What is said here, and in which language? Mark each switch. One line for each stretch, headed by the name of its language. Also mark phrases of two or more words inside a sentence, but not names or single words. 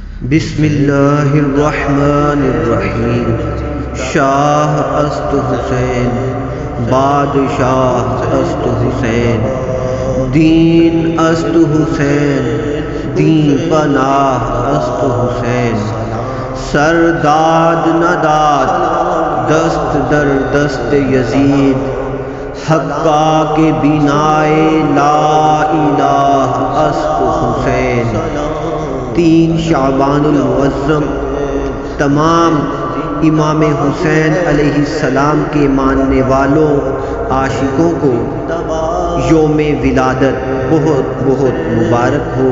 Arabic: بسم اللہ الرحمن الرحیم۔
Persian: شاہ است حسین، بادشاہ است حسین، دین است حسین، دین پناہ است حسین، سرداد نداد دست در دست یزید، حقا کے بینائے لا الہ است حسین۔
Urdu: 3 شعبان المعظم تمام امام حسین علیہ السلام کے ماننے والوں عاشقوں کو یوم ولادت بہت بہت مبارک ہو۔